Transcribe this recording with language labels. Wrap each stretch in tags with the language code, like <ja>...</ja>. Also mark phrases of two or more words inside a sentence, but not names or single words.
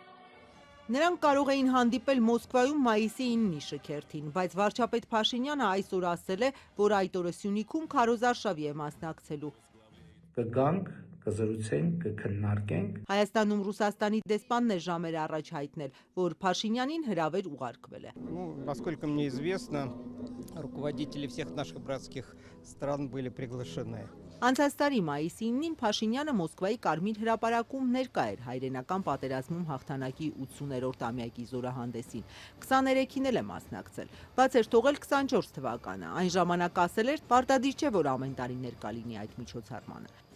<hy>Նրանք կարող էին հանդիպել Մոսկվայում մայիսի 9-ի շքերթին, բայց վարչապետ Փաշինյանը այսօր ասել է, որ այդ օրը Սյունիքում քարոզարշավի է մասնակցելու։ Կգանք, կզրուցենք, կքննարկենք։ Հայաստանում Ռուսաստանի դեսպանն է ժամեր առաջ հայտնել, որ Փաշինյանին հրավեր ուղարկվել է։</hy> <ru>Насколько мне известно, руководители всех наших братских стран были приглашены.</ru> <hy>Անցած տարի մայիսի 9-ին Փաշինյանը Մոսկվայի Կարմիր հրապարակում ներկա էր հայրենական պատերազմում հաղթանակի 80-րդ ամյակի զորահանդեսին։ 23-ին էլ է մասնակցել։ Բաց էր թողել 24 թվականը։ Այն ժամանակ ասել էր, պարտադիր չէ, որ ամեն տարի ներկա լինի այդ միջոցառմանը։</hy>